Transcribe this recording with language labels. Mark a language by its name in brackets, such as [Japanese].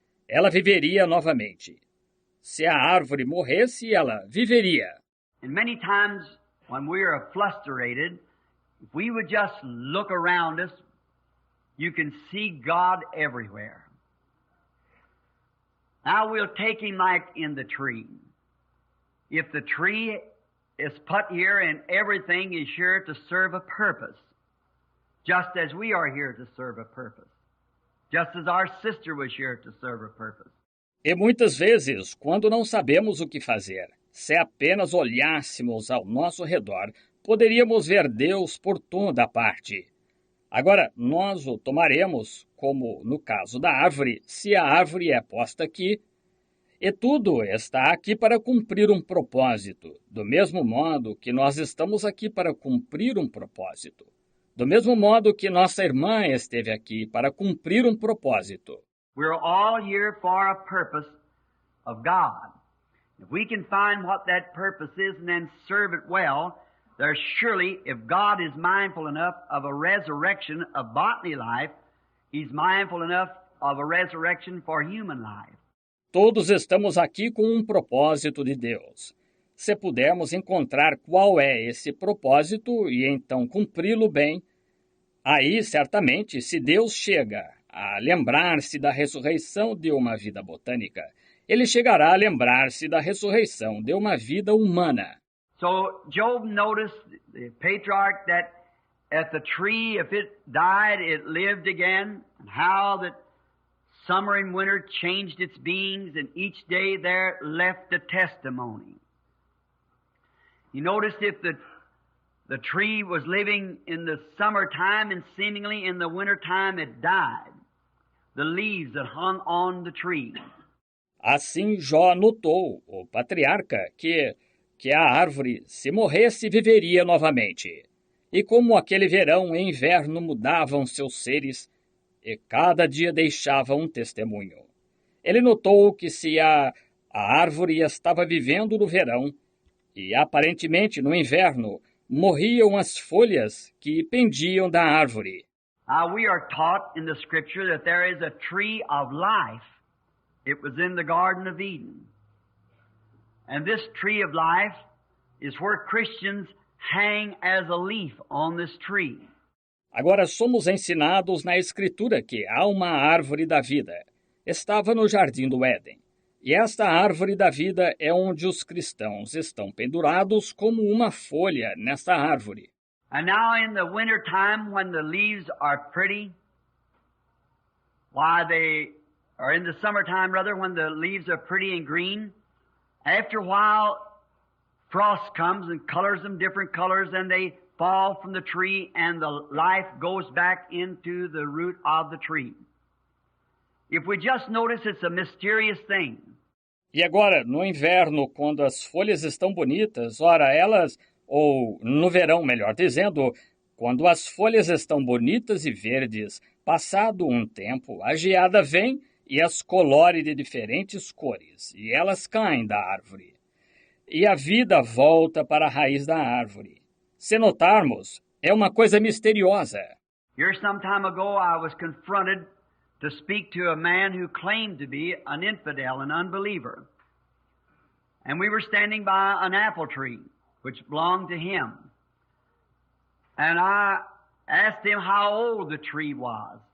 [Portuguese] Ela viveria novamente. Se a árvore morresse, ela viveria. [English] And many times when we're frustrated, if we would just look around us, you can see God everywhere. Now we'll take him like in the tree. If the tree is put here and everything is sure to serve a purpose, just as we are here to serve a purpose, just as our sister was here to serve a purpose. [Portuguese] E muitas vezes, quando não sabemos o que fazer, se apenas olhássemos ao nosso redor, poderíamos ver Deus por toda parte. Agora, nós o tomaremos, como no caso da árvore, se a árvore é posta aqui, e tudo está aqui para cumprir um propósito, do mesmo modo que nós estamos aqui para cumprir um propósito. Do mesmo modo que nossa irmã esteve aqui para cumprir um propósito. [English] We're all here for a purpose of God. If we can find what that purpose is and then serve it well, there's surely, if God is mindful enough of a resurrection of bodily life, He's mindful enough of a resurrection for human life. [Portuguese] Todos estamos aqui com um propósito de Deus. Se pudermos encontrar qual é esse propósito e então cumpri-lo bem, aí certamente, se Deus chega a lembrar-se da ressurreição de uma vida botânica, ele chegará a lembrar-se da ressurreição de uma vida humana. [English] So Job noticed, the patriarch, that at the tree, if it died, it lived again, and how that summer and winter changed its beings, and each day there left a testimony. He noticed if the tree was living in the summertime and seemingly in the wintertime it died. The leaves that hung on the tree. [Portuguese] Assim Jó notou, o patriarca, que a árvore, se morresse, viveria novamente. E como aquele verão e inverno mudavam seus seres, e cada dia deixava um testemunho. Ele notou que se a árvore estava vivendo no verão, e aparentemente no inverno, morriam as folhas que pendiam da árvore. [English] We are taught in the Scripture that there is a tree of life. It was in the Garden of Eden. And this tree of life is where Christians hang as a leaf on this tree. [Portuguese] Agora somos ensinados na Escritura que há uma árvore da vida. Estava no Jardim do Éden. E esta árvore da vida é onde os cristãos estão pendurados como uma folha nesta árvore. [English] And now in the winter time when the leaves are pretty, or in the summertime rather, when the leaves are pretty and green, after a while frost comes and colors them different colors and they fall from the tree and the life goes back into the root of the tree. If we just notice, it's a mysterious thing. [Portuguese] E agora, no inverno, quando as folhas estão bonitas, ora, elas, ou no verão, melhor dizendo, quando as folhas estão bonitas e verdes, passado um tempo, a geada vem e as colore de diferentes cores, e elas caem da árvore. E a vida volta para a raiz da árvore. Se notarmos, é uma coisa misteriosa. [English] Here some time ago I was confronted to speak to a man who claimed to be an infidel, an unbeliever. And we were standing by an apple tree, which belonged to him. And I asked him how old the tree was.